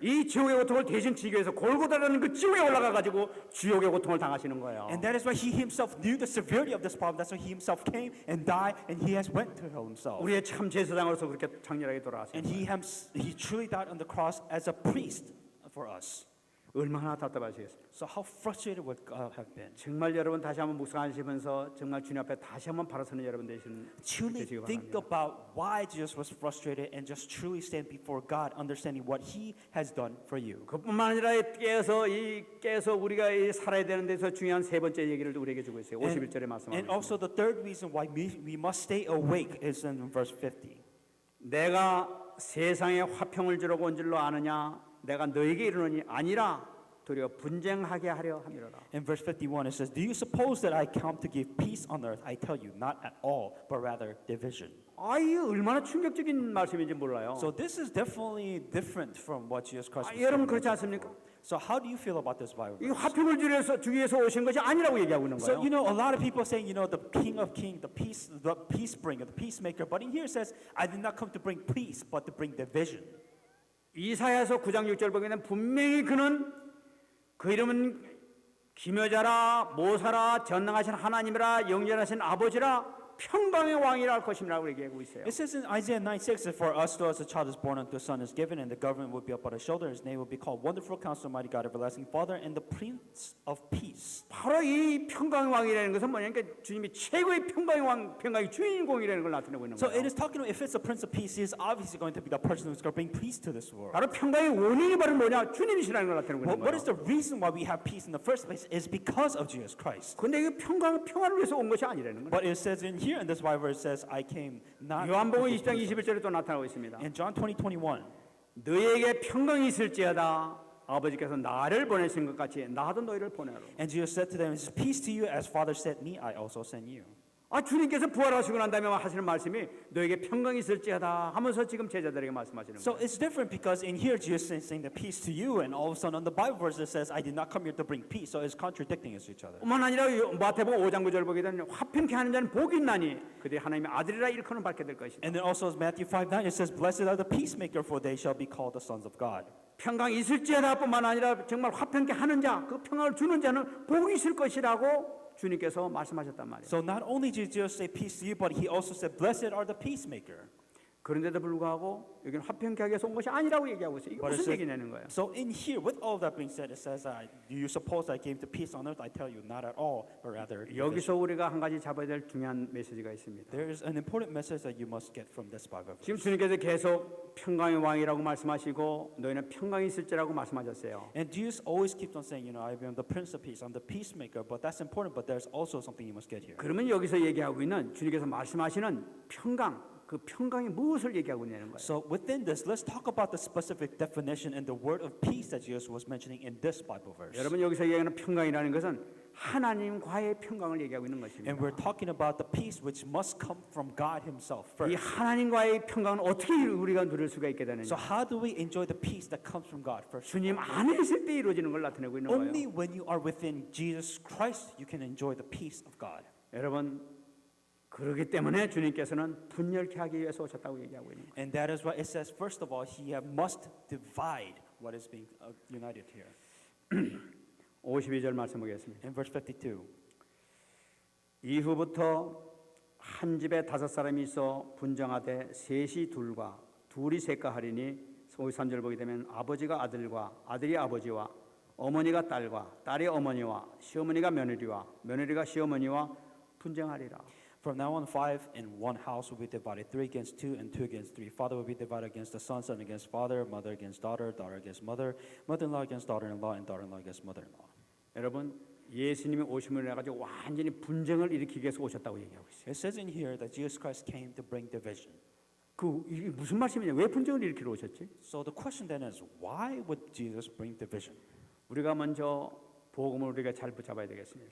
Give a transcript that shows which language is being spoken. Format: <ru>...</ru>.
<ko>이 지옥의 고통을 대신 지기 위해서 골고다라는 그 지옥에 올라가 가지고 지옥의 고통을 당하시는 거예요.</ko> <en>And that is why he himself knew the severity of this problem. That's why he himself came and died, and he has went to hell himself.</en> <ko>우리의 참 제사장으로서 그렇게 장렬하게 돌아가셨어요.</ko> <en>And he truly died on the cross as a priest for us.</en> <ko>얼마나 답답하시겠어요?</ko> <en>So how frustrated would God have been?</en> <ko>정말 여러분 다시 한번 묵상하시면서 정말 주님 앞에 다시 한번 바라서는 여러분 되시기</ko> <en>Truly think</en> <ko>바랍니다.</ko> <en>about why Jesus was frustrated and just truly stand before God, understanding what He has done for you.</en> <ko>그뿐만 아니라 깨서 우리가 이 살아야 되는 데서 중요한 세 번째 얘기를 우리에게 주고 있어요. 51절에 말씀하고</ko> <en>And also the third reason why we must stay awake is in verse 50.</en> <ko>내가 세상에 화평을 주려고 온 줄로 아느냐? 내가 너에게 이르노니 아니라 도리어 분쟁하게 하려 함이로라.</ko> <en>In verse 51 it says, "Do you suppose that I come to give peace on earth? I tell you, not at all, but rather division."</en> <ko>이 얼마나 충격적인 말씀인지 몰라요.</ko> <en>So this is definitely different from what Jesus Christ was</en> <ko>여러분</ko> <en>saying.</en> <ko>그렇지 않습니까?</ko> <en>So how do you feel about this Bible</en> <ko>이</ko> <en>verse?</en> <ko>화평을 주기 위해서 오신 것이 아니라고 얘기하고 있는</ko> <en>So</en> <ko>거예요.</ko> <en>a lot of people saying, the King of Kings, the peace bringer, the peacemaker. But in here it says, I did not come to bring peace, but to bring division.</en> <ko>이사야서 9장 6절 보게 되면 분명히 그 이름은 기묘자라 모사라 전능하신 하나님이라 영전하신 아버지라 평강의 왕이라 할 것임이라고 얘기하고 있어요.</ko> <en>It says in Isaiah 9:6, for us to us a child is born, unto a son is given, and the government will be upon his shoulder. His name will be called Wonderful Counselor, Mighty God, Everlasting Father, and the Prince of Peace.</en> <ko>바로 이 평강의 왕이라는 것은 뭐냐니까 주님이 최고의 평강의 왕, 평강의 주인공이라는 걸 나타내고 있는</ko> <en>So it is talking about if it's the Prince of Peace, he is obviously going to be the person who's going to bring peace to this world.</en> <ko>바로 평강의 원인이 바로 뭐냐? 주님이시라는 걸 나타내고 있는</ko> <en>What is</en> <ko>거예요.</ko> <en>the reason why we have peace in the first place is because of Jesus Christ.</en> <ko>근데 이게 평화를 위해서 온 것이 아니라는 거예요.</ko> <en>But it says in here in this Bible it says I came not</en> <ko>요한복음 20장 21절에 또 나타나고 있습니다.</ko> <en>in John 20:21.</en> <ko>너희에게 평강이 있을지어다 아버지께서 나를 보내신 것 같이 나도 너희를 보내라.</ko> <en>And Jesus said to them, peace to you, as Father sent me, I also send you.</en> <ko>주님께서 부활하시고 난 다음에 하시는 말씀이 너에게 평강이 있을지어다 하면서 지금 제자들에게 말씀하시는</ko> <en>So</en> <ko>거예요.</ko> <en>it's different because in here Jesus is saying the peace to you, and all of a sudden on the Bible verse it says I did not come here to bring peace. So it's contradicting each other.</en> <ko>뿐만 아니라 마태복음 5장 9절 보게 되면 화평케 하는 자는 복이 있나니 그들이 하나님의 아들이라 일컬음을 받게 될 것이다.</ko> <en>And then also as Matthew 5:9 it says, blessed are the peacemaker, for they shall be called the sons of God.</en> <ko>평강이 있을지어다 뿐만 아니라 정말 화평케 하는 자, 그 평강을 주는 자는 복이 있을 것이라고 주님께서 말씀하셨단 말이에요.</ko> <en>So not only did Jesus say peace to you, but he also said, blessed are the peacemaker.</en> <ko>그런데도 불구하고 여기는 화평케 하기 위해서 온 것이 아니라고 얘기하고 있어요. 이게</ko> <en>But it</en> <ko>무슨</ko> <en>says-</en> <ko>얘기냐는 거예요.</ko> <en>So in here, with all that being said, it says, do you suppose I came to peace on earth? I tell you, not at all, but rather division.</en> <ko>여기서 우리가 한 가지 잡아야 될 중요한 메시지가 있습니다.</ko> <en>There is an important message that you must get from this Bible verse.</en> <ko>지금 주님께서 계속 평강의 왕이라고 말씀하시고 너희는 평강이 있을지라고 말씀하셨어요.</ko> <en>And Jesus always keeps on saying, I am the Prince of Peace, I'm the peacemaker, but that's important, but there's also something you must get here.</en> <ko>그러면 여기서 얘기하고 있는 주님께서 말씀하시는 평강, 그 평강이 무엇을 얘기하고 있냐는 거예요.</ko> <en>So within this, let's talk about the specific definition and the word of peace that Jesus was mentioning in this Bible verse.</en> <ko>여러분 여기서 얘기하는 평강이라는 것은 하나님과의 평강을 얘기하고 있는 것입니다.</ko> <en>And we're talking about the peace which must come from God himself</en> <ko>이</ko> <en>first.</en> <ko>하나님과의 평강은 어떻게 우리가 누릴 수가 있게 되느냐?</ko> <en>So how do we enjoy the peace that comes from God first?</en> <ko>주님 안에 있을 때 이루어지는 걸 나타내고 있는</ko> <en>Only</en> <ko>거예요.</ko> <en>when you are within Jesus Christ, you can enjoy the peace of God.</en> <ko>여러분 그렇기 때문에 주님께서는 분열케 하기 위해서 오셨다고 얘기하고 있는 거예요.</ko> <en>And that is why it says, first of all, he must divide what is being united here.</en> <ko>52절 말씀 보겠습니다.</ko> <en>In verse 52.</en> <ko>이후부터 한 집에 5사람이 있어 분정하되 셋이 둘과 둘이 셋과 하리니 53절 보게 되면 아버지가 아들과 아들이 아버지와 어머니가 딸과 딸이 어머니와 시어머니가 며느리와 며느리가 시어머니와 분쟁하리라.</ko> <en>From now on, 5 in one house will be divided, 3 against 2 and 2 against 3. Father will be divided against the son, son against father, mother against daughter, daughter against mother, mother-in-law against daughter-in-law, and daughter-in-law against mother-in-law.</en> <ko>여러분 예수님이 오심을 해가지고 완전히 분쟁을 일으키기 위해서 오셨다고 얘기하고 있어요.</ko> <en>It says in here that Jesus Christ came to bring division.</en> <ko>이게 무슨 말씀이냐? 왜 분쟁을 일으키러 오셨지?</ko> <en>So the question then is, why would Jesus bring division?</en> <ko>우리가 먼저 복음을 우리가 잘 붙잡아야 되겠습니다.</ko>